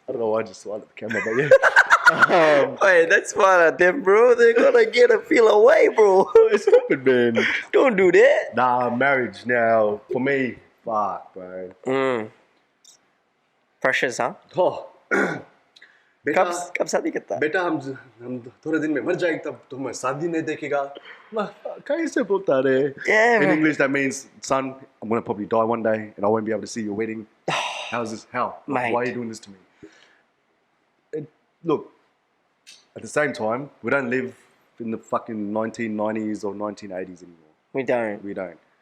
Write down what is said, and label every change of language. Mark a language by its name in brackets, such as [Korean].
[English] I don't know why I just smiled at the camera, but yeah. Hey, that's smart at them, bro. They're gonna get a feel away, bro. It's stupid, man. Don't do that. Nah, marriage now, for me, fuck, bro. Pressures, huh? [Hindi] Oh. बेटा कब शादी करता है? बेटा हम थोड़े दिन में मर जाएंगे तब तुम्हें शादी नहीं देखेगा कैसे बोलता रे [English] Yeah, in man. English that means son I'm gonna probably die one day and I won't be able to see your wedding. How's this? How? Mate. Why are you doing this to me? Look, at the same time, we don't live in the fucking 1990s or 1980s anymore. We don't. We don't.